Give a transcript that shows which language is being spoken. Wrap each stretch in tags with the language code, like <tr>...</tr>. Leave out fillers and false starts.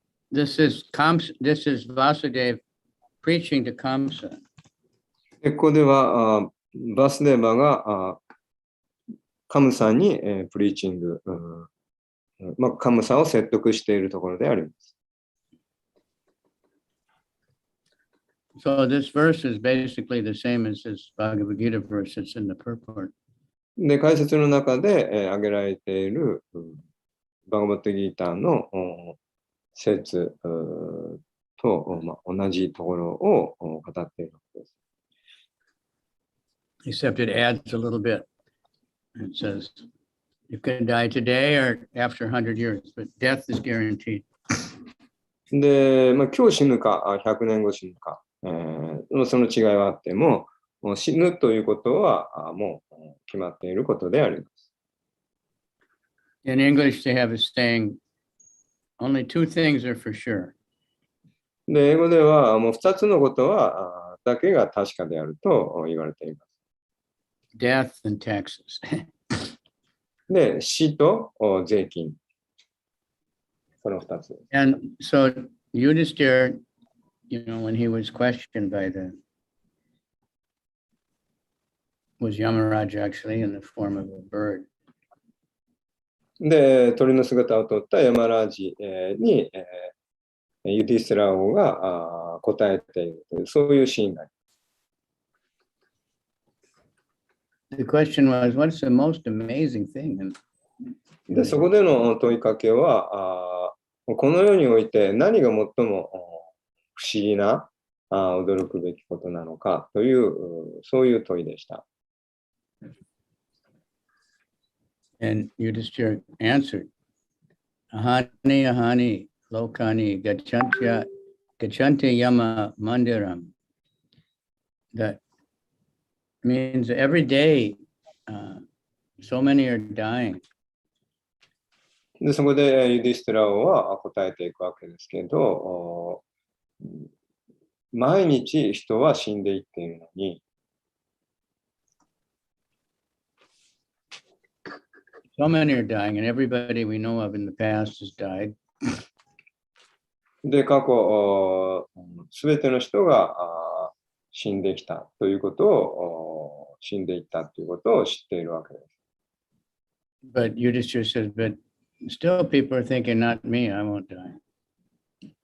<en>This is Vasudev preaching to Kamsa.</en> <ja>でここではバスデーバがカムさんに、プリーチング、カムさんを説得しているところであります。</ja> <en>So this verse is basically the same as this Bhagavad Gita verse that's in the purport.</en> <ja>で、解説の中で、挙げられているバガバットギーターの説と、同じところを語っているわけです。</ja> <en>Except it adds a little bit. It says, you can die today or after 100 years, but death is guaranteed.</en> <ja>で、今日死ぬか、100年後死ぬか、その違いはあっても、死ぬということはもう決まっていることであります。</ja> <en>In English, they have a saying, only two things are for sure.</en> <ja>で、英語ではもう2つのことはだけが確かであると言われています。</ja> <en>Death and taxes.</en> <ja>で、死と税金。この2つ。</ja> <en>And so Yudhishthira, when he was questioned by was Yamaraj actually in the form of a bird.</en> <ja>で、鳥の姿をとったヤマラージに、ユディスラー王が答えているという、そういうシーンがあります。</ja> <en>The question was, what's the most amazing thing?</en> <ja>で、そこでの問いかけは、この世において何が最も不思議な、驚くべきことなのかという、そういう問いでした。</ja> <en>And Yudhishthira answered,</en> <sa>Ahani ahani lokani gachanti yama mandiram.</sa> <en>That means every day, so many are dying.</en> <ja>で、そこでユディスティラ王は答えていくわけですけど、毎日人は死んでいっているのに、</ja> <en>So many are dying, and everybody we know of in the past has died.</en> <ja>で、過去、すべての人が死んできたということを、死んでいったということを知っているわけです。</ja> <en>But Yudhishthira says, but still people are thinking, not me, I won't die.</en>